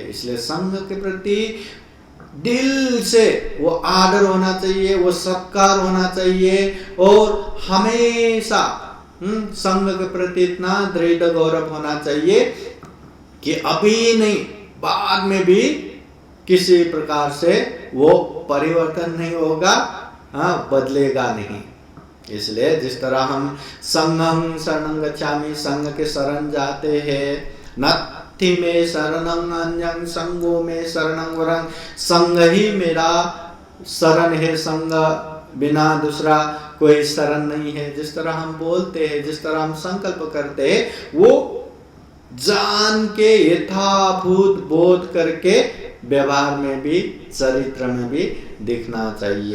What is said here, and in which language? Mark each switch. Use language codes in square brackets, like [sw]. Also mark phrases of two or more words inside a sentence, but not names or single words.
[hi] इसलिए संघ के प्रति दिल से वो आदर होना चाहिए, वो सत्कार होना चाहिए और हमेशा संघ के प्रति इतना दृढ़ गौरव होना चाहिए कि अभी नहीं, बाद में भी किसी प्रकार से वो परिवर्तन नहीं होगा, बदलेगा नहीं। इसलिए जिस तरह हम [pi] संघं शरणं गच्छामि, [hi] संघ के शरण जाते हैं, [pi] नत्थि में शरणं अन्यं संघो में शरणं वरं, [hi] संघ ही मेरा शरण है, संघ बिना दूसरा कोई शरण नहीं है। जिस तरह हम बोलते हैं, जिस तरह हम संकल्प करते हैं, वो जान के यथाभूत बोध करके व्यवहार में भी, चरित्र में भी दिखना चाहिए।